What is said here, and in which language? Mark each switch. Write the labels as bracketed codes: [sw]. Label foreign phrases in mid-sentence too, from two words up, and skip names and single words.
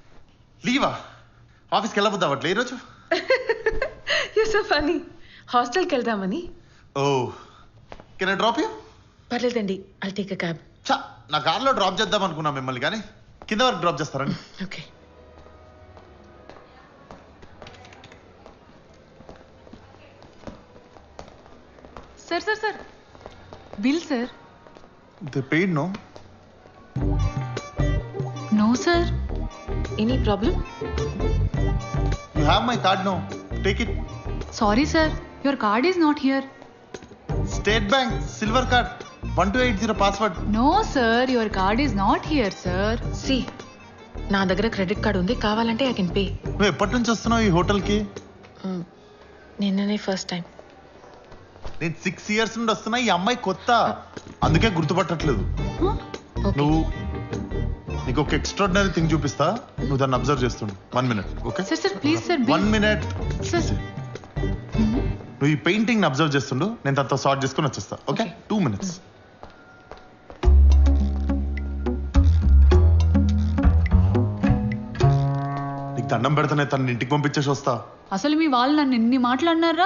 [te] లీవా? ఆఫీస్కి వెళ్ళబోద్దా అట్లా ఈరోజు? [en] you so funny. [te] హాస్టల్కి వెళ్దామని. [en] O, can I drop you? పర్లేదండి, I take a cab. [te] చా, నా కార్లో డ్రాప్ చేద్దాం అనుకున్నా మిమ్మల్ని, కానీ కింద వరకు డ్రాప్ చేస్తారండి. ఓకే. [en] sir sir sir bill sir. they paid no? no sir. any problem? you have my card no, take it. sorry sir, your card is not here. State Bank silver card 1280 password. no sir, your card is not here sir. [te] సి, నా దగ్గర [en] credit card [te] ఉంది, కావాలంటే [en] I can pay. [te] నువ్వు ఎప్పటి నుంచి వస్తున్నావు ఈ హోటల్కి? నిన్ననే ఫస్ట్ టైం. నేను 6 years నుండి వస్తున్నా. ఈ అమ్మాయి కొత్త, అందుకే గుర్తుపట్టట్లేదు. ఓకే. నువ్వు, నీకు ఒక [en] extraordinary thing [te] చూపిస్తా, నువ్వు దాన్ని అబ్జర్వ్ చేస్తుండు. [en] 1 minute, ఓకే? sir sir please sir 1 बिल. minute. सर [te] నువ్వు ఈ పెయింటింగ్ అబ్జర్వ్ చేస్తుండు, నేను తనతో సార్ట్ చేసుకుని వచ్చేస్తా, ఓకే? [en] 2 minutes. [te] నీకు దండం పెడతానే, తన ఇంటికి పంపించేసి వస్తా. అసలు మీ వాళ్ళు నన్ను ఎన్ని మాట్లాడినారా?